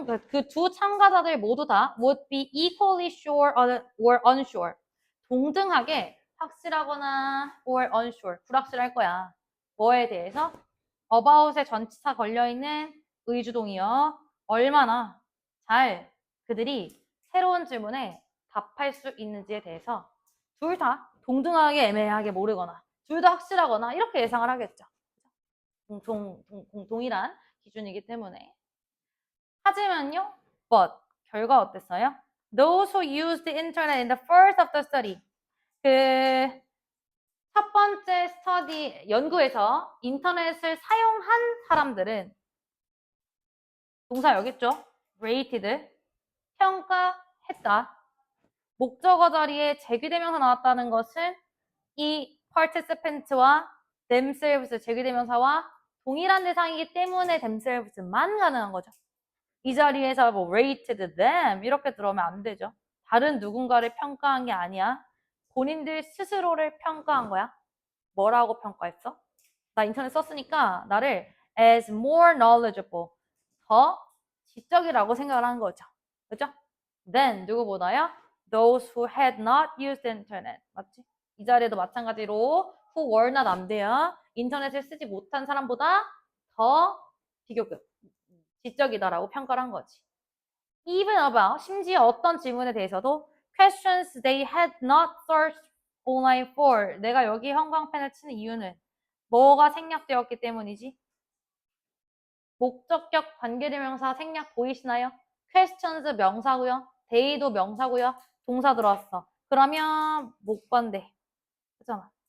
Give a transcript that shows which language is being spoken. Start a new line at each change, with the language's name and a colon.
Korean: 그 두 참가자들 모두 다
English: would be equally sure or unsure.
Korean: 동등하게 확실하거나
English: or unsure.
Korean: 불확실할 거야. 뭐에 대해서? about에 전치사 걸려있는 의주동이요. 얼마나 잘 그들이 새로운 질문에 답할 수 있는지에 대해서 둘 다 동등하게 애매하게 모르거나 둘 다 확실하거나 이렇게 예상을 하겠죠. 동일한 기준이기 때문에. 하지만요, but 결과 어땠어요?
English: Those who used the internet in the first of the study.
Korean: 그 첫 번째 스터디 연구에서 인터넷을 사용한 사람들은 동사 여기 있죠? rated 평가했다. 목적어 자리에 제귀대명사 나왔다는 것은 이 participant와 themselves 제귀대명사와 동일한 대상이기 때문에 themselves만 가능한 거죠. 이 자리에서 뭐
English: rated them
Korean: 이렇게 들어오면 안 되죠. 다른 누군가를 평가한 게 아니야. 본인들 스스로를 평가한 거야. 뭐라고 평가했어? 나 인터넷 썼으니까 나를
English: as more knowledgeable
Korean: 더 지적이라고 생각을 한 거죠. 그죠? Then 누구보다요?
English: Those who had not used internet.
Korean: 맞지? 이 자리에도 마찬가지로
English: who were not
Korean: 안 돼요. 인터넷을 쓰지 못한 사람보다 더 비교급 지적이다라고 평가를 한 거지.
English: Even about
Korean: 심지어 어떤 질문에 대해서도
English: questions they had not searched online for.
Korean: 내가 여기 형광펜을 치는 이유는 뭐가 생략되었기 때문이지? 목적격 관계대명사 생략 보이시나요? questions 명사고요. they도 명사고요. 동사 들어왔어. 그러면 목반대. 그잖아.